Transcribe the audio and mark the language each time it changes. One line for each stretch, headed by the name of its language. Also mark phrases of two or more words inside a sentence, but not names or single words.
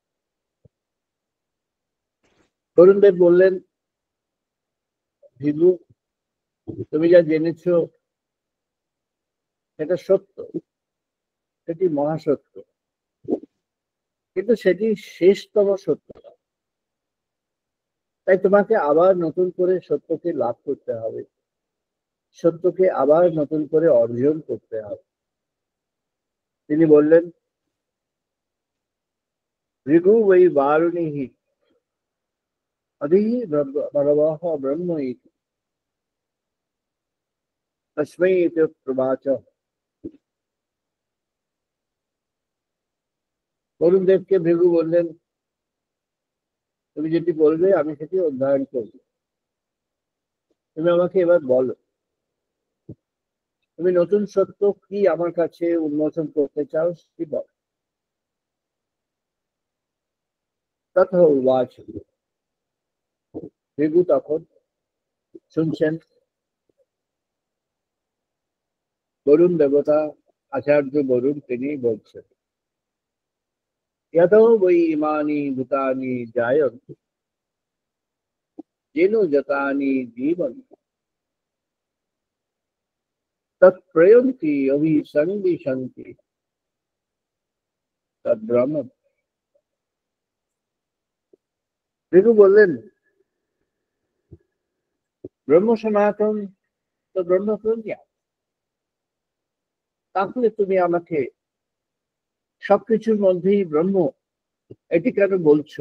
Bangla: বরুণদেব বললেন, ভিভু, তুমি যা জেনেছ সেটা সত্য, সেটি মহাসত্য, কিন্তু সেটি শেষতম সত্য। তাই তোমাকে আবার নতুন করে সত্যকে লাভ করতে হবে, সত্যকে আবার নতুন করে অর্জন করতে হবে। তিনি বললেন,
Sanskrit: भृगु वै वारुणिः अधि भगवः ब्रह्म इति तस्मै इति प्रवाच।
Bangla: বরুণ দেবকে ভৃগু বললেন, তুমি যেটি বলবে আমি সেটি অধ্যয়ন করব। তুমি আমাকে এবার বলো, তুমি নতুন সত্য কি আমার কাছে উন্মোচন করতে চাও সেটি বল।
Sanskrit: তথা উবাচ,
Bangla: ভৃগু তখন শুনছেন বরুণ দেবতা, আচার্য বরুণ তিনি বলছেন,
Sanskrit: यतो वै इमानि भूतानि जायन्ते येन जातानि जीवन्ति तत्प्रयन्ति अभिसन्दिशन्ति तद्ब्रह्म।
Bangla: ভৃগু বললেন, ব্রহ্ম সনাতন তো ব্রহ্ম প্রজ্ঞা, তাহলে তুমি আমাকে সবকিছুর মধ্যেই ব্রহ্ম এটি কেন বলছো?